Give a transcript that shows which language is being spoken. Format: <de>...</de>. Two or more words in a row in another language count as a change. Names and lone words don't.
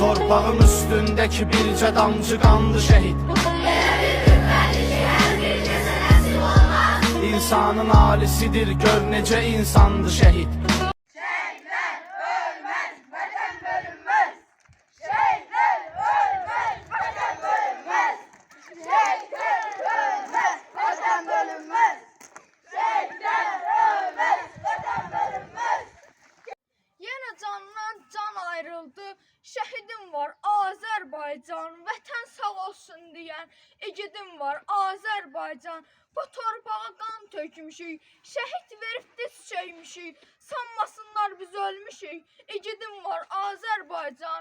<az>torpağım üstündeki bircə damcı qandı şəhid. İnsanın alisidir, gör necə insandı şəhid.</az> <tr>Şehitler ölmez, vatan bölünmez. Şehitler ölmez, vatan bölünmez. Şehitler ölmez, vatan bölünmez. Şehitler ölmez, vatan bölünmez.</tr> <az>Yenə candan can ayrıldı, şəhidim var Azərbaycan, vətən sağ olsun deyən igidim var Azərbaycan. Bu torpağa qan tökmüşük, şəhid verib diz çöymüşük, sanmasınlar biz ölmüşük, igidim var Azərbaycan.</az>